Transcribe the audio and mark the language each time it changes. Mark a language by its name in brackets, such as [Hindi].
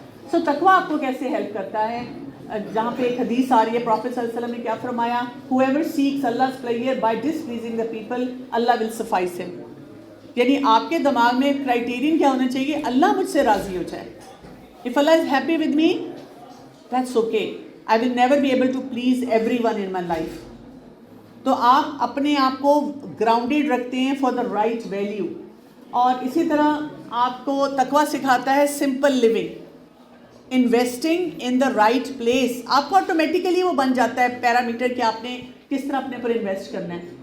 [Urdu] سو تقویٰ آپ کو کیسے ہیلپ کرتا ہے؟ جہاں پہ ایک حدیث آ رہی ہے, پروفیٹ صلی اللہ علیہ وسلم نے کیا فرمایا, [English] whoever seeks Allah's pleasure by displeasing the people, Allah will suffice him. [Urdu] یعنی آپ کے دماغ میں کرائٹیرین کیا ہونا چاہیے, اللہ مجھ سے راضی ہو جائے. [English] If Allah is happy with me, that's okay. I will never be able to please everyone in my life. [Urdu] تو آپ اپنے آپ کو گراؤنڈیڈ رکھتے ہیں [English] For the right value. [Urdu] اور اسی طرح آپ کو تقویٰ سکھاتا ہے [English] Simple living, investing in the right place. [Urdu] آپ کو آٹومیٹیکلی وہ بن جاتا ہے پیرامیٹر کہ آپ نے کس طرح اپنے پر انویسٹ کرنا ہے.